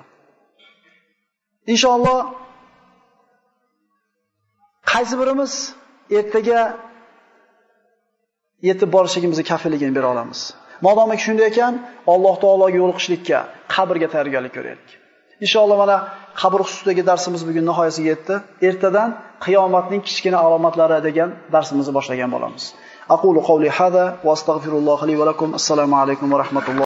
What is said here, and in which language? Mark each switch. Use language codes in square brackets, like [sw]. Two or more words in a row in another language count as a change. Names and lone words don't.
[uz] Inshaalloh qaysi birimiz ertaga yetib borishligimizni kafilligini bera olamiz. Modomiki shunday ekan, Alloh taologa yo'liqishlikka, qabrga tayyorgarlik ko'raylik. Inshaalloh mana qabr xususidagi darsimiz bugun nihoyasiga yetdi. Ertadan qiyomatning kichkina alomatlari degan darsimizni boshlagan bo'lamiz. [ar] أقول قولي هذا وأستغفر الله لي ولكم. السلام عليكم ورحمة الله.